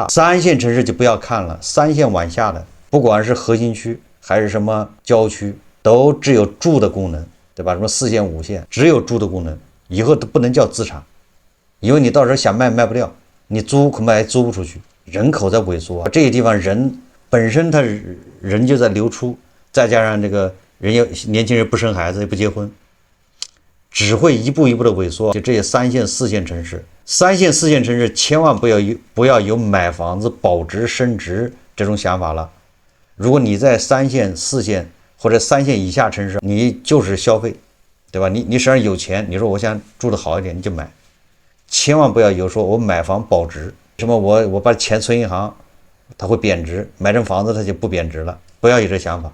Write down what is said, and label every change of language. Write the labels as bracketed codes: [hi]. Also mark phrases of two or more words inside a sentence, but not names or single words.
[zh] 三線城市就不要看了，三線往下的，不管是核心區還是什麼郊區，都只有住的功能，對吧？什麼四線、五線，只有住的功能，以後都不能叫資產，因為你到時候想賣不掉，你租恐怕還租不出去。人口在萎縮啊，這些地方人本身他人就在流出，再加上這個人要年輕人不生孩子也不結婚，只會一步一步的萎縮。就这些三線、四線城市，三線、四線城市千萬不要有買房子保值升值這種想法了。如果你在三線、四線或者三線以下城市，你就是消費，對吧？你實際上有錢，你說我想住的好一點，你就買，千萬不要有說我買房保值，什麼我把錢存銀行，它會貶值，買成房子它就不貶值了，不要有這想法。